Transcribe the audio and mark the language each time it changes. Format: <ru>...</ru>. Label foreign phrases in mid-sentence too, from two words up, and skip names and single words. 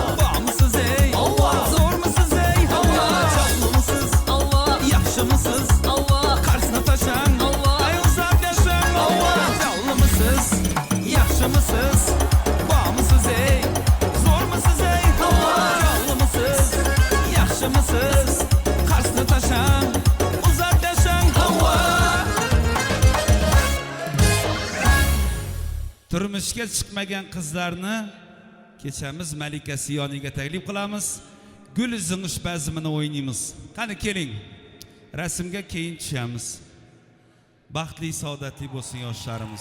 <tr>Var mısınız ey? Allah. Zor musunuz ey? Allah. Canlı mısınız? Allah. Yaxşı mısınız? Allah. Karşısına taşan. Allah. Ay uzak yaşan. Allah. Canlı mısınız? Yaxşı mısınız? Var mısınız ey? Zor musunuz ey? Allah. Canlı mısınız? Yaxşı mısınız? Karşısına taşan. Uzak yaşan. Allah.</tr> <uz>Turmushga chiqmagan qizlarni kechamiz Malikasi yoniga taklif qilamiz. Gul zing'ish bazmini o'ynaymiz. Qani keling. Rasmga keyin tushamiz. Baxtli, saodatli bo'lsin yoshlarimiz.</uz>